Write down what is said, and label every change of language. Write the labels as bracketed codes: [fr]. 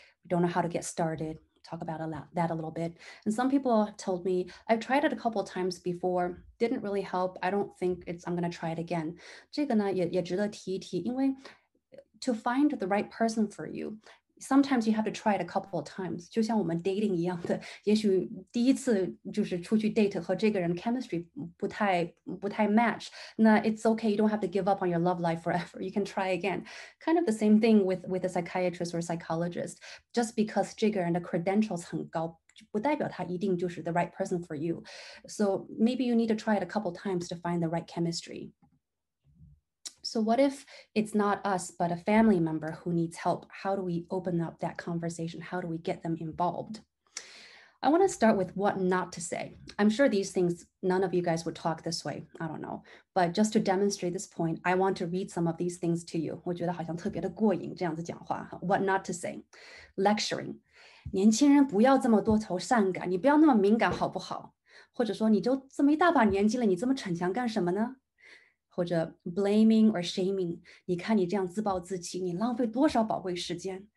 [en] We don't know how to get started. Talk about that a little bit. And some people told me, I've tried it a couple of times before, didn't really help. I don't think I'm going to try it again. [zh] 这个呢也值得提一提，因为 [en] to find the right person for you, sometimes you have to try it a couple of times. [zh] 就像我们 dating 一样的，也许第一次就是出去 date 和这个人 chemistry 不太 match. [en] 那 it's okay. You don't have to give up on your love life forever. You can try again. Kind of the same thing with a psychiatrist or a psychologist. Just because [zh] 这个人的 [en] credentials [zh] 很高，不代表他一定就是 [en] the right person for you. So maybe you need to try it a couple times to find the right chemistry. So what if it's not us, but a family member who needs help? How do we open up that conversation? How do we get them involved? I want to start with what not to say. I'm sure these things, none of you guys would talk this way. I don't know. But just to demonstrate this point, I want to read some of these things to you. [zh] 我觉得好像特别的过瘾，这样子讲话。 [en] What not to say. Lecturing. [zh] 年轻人不要这么多愁善感，你不要那么敏感好不好？或者说你就这么一大把年纪了，你这么逞强干什么呢？或者 [en] blaming or shaming， [zh] 你看你这样自暴自弃，你浪费多少宝贵时间？